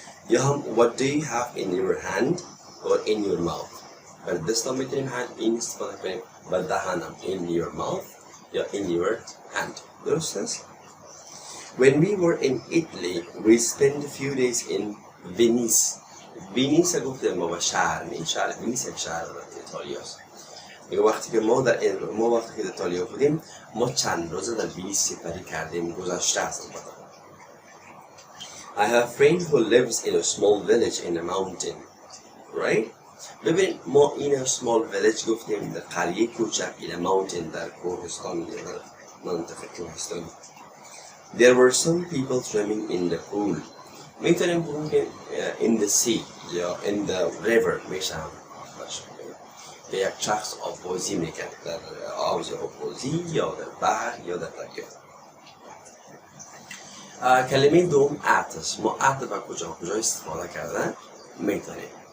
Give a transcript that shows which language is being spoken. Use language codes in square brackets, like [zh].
[fa] یا هم [en] what do you have in your hand or in your mouth. [fa] برای دستان میتونیم این استفاده کنیم، برای دهان هم [en] in your mouth [fa] یا [en] in your hand. [fa] درست است؟ [en] When we were in Italy, we spent a few days in Venice. [fa] Venice گفتیم ما به شهر می، شهر وینیس یک شهر در ایتالیا است. میگه وقتی که ما وقتی که در ایتالیا بودیم، ما چند روزه در وینیس سپری کردیم، گذشته است البته. [en] I have a friend who lives in a small village in a mountain, right? [fa] ببین ما این [en] small village [fa] گفتیم در قریه کوچک [en] in a mountain [fa] در کوهستان یا در منطقه کوهستانی. [en] There were some people swimming in the pool. [fa] میتونیم بگیم که [en] in the sea [fa] یا [en] in the river [fa] میشه هم باشه که یک شخص آب‌بازی میکنه در حوض آب‌بازی یا در بحر یا در دریا. کلمه دوم at است. ما at با کجا استفاده کردن میتونیم.